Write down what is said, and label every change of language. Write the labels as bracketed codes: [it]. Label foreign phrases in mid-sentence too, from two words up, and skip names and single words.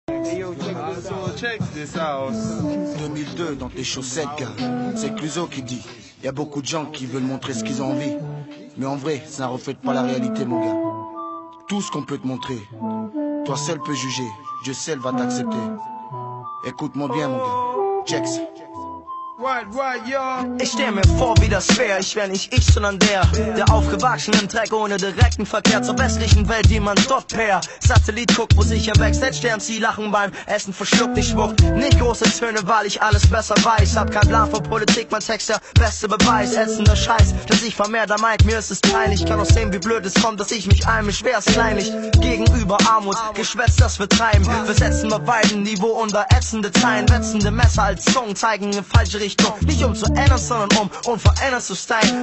[en] Check this out. [fr] 2002 dans tes chaussettes, gars. C'est Clouseau qui dit. Y a beaucoup de gens qui veulent montrer ce qu'ils ont envie. Mais en vrai, ça ne reflète pas la réalité, mon gars. Tout ce qu'on peut te montrer, toi seul peux juger. Dieu seul va t'accepter. Écoute-moi bien, mon gars. Check ça. [de] Ich stell mir vor, wie das wär, ich wär nicht ich, sondern der aufgewachsen im Dreck ohne direkten Verkehr zur westlichen Welt, die man dort per Satellit guckt, wo sich im Backstage sterben, sie lachen beim Essen, verschluckt ich Schmuck. Nicht große Töne, weil ich alles besser weiß, hab kein Plan von Politik, mein Text der beste Beweis, ätzender Scheiß, dass ich vermehrt am Mike, mir ist es peinlich, kann auch sehen, wie blöd es kommt, dass ich mich einmisch, wär's kleinlich, gegenüber Armut, Geschwätz, das wir treiben, wir setzen bei beiden Niveau unter ätzende Zeilen, wetzende Messer als Zungen zeigen in falsche Richtung, nicht um zu ändern, sondern um unverändert zu stylen.